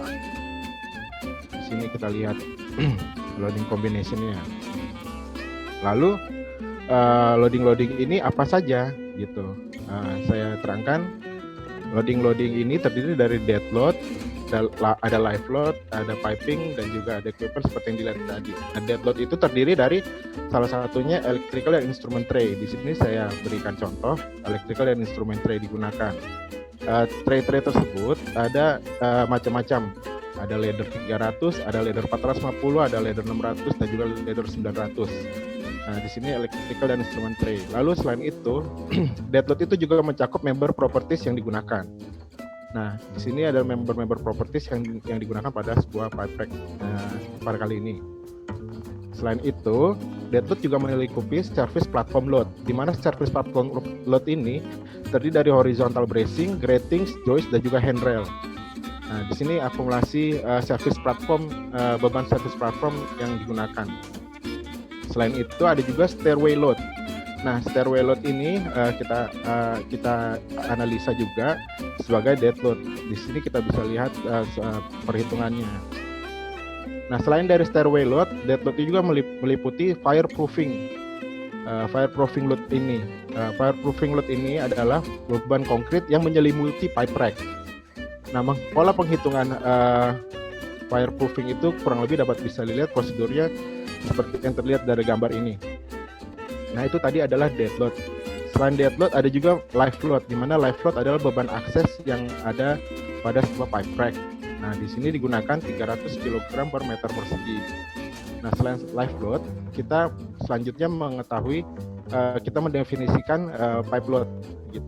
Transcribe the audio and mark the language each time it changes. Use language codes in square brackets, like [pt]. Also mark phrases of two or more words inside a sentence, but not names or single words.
[id] Di sini kita lihat [en] loading combination- [id] nya. Lalu loading ini apa saja gitu. Saya terangkan, loading ini terdiri dari [en] dead load, [id] ada [en] live load, [id] ada piping, dan juga ada equipment seperti yang dilihat tadi. Nah, [en] dead load [id] itu terdiri dari salah satunya electrical dan [en] instrument tray. [id] Di sini saya berikan contoh electrical dan [en] instrument tray [id] digunakan. Tray-tray tersebut ada macam-macam. Ada ladder 300, ada ladder 450, ada ladder 600, dan juga ladder 900. Nah, di sini electrical dan [en] instrument tray. [id] Lalu selain itu, [en] dead load [id] itu juga mencakup [en] member properties [id] yang digunakan. Nah, di sini ada [en] member properties [id] yang digunakan pada sebuah [en] pipe rack [id] pada kali ini. Selain itu, [en] dead load [id] juga melingkupi [en] service platform load, [id] di mana [en] service platform load [id] ini terdiri dari [en] horizontal bracing, gratings, joist, [id] dan juga handrail. Nah, di sini akumulasi [en] service platform, [id] beban [en] service platform [id] yang digunakan. Selain itu ada juga [en] stairway load. [id] Nah, [en] stairway load [id] ini kita analisa juga sebagai [en] dead load. [id] Di sini kita bisa lihat perhitungannya. Nah, selain dari [en] stairway load, dead load [id] juga meliputi fireproofing. [en] Fireproofing load [id] ini, [en] fireproofing load [id] ini adalah beban konkrit yang menyelimuti [en] pipe rack. [id] Nah, pola penghitungan fireproofing itu kurang lebih dapat bisa dilihat prosedurnya seperti yang terlihat dari gambar ini. Nah, itu tadi adalah [en] dead load. [id] Selain [en] dead load [id] ada juga [en] live load, [id] di mana [en] live load [id] adalah beban akses yang ada pada sebuah [en] pipe rack. [id] Nah, di sini digunakan 300 kg per meter persegi. Nah, selain [en] live load, [id] kita selanjutnya mengetahui kita mendefinisikan [en] pipe load [id] gitu.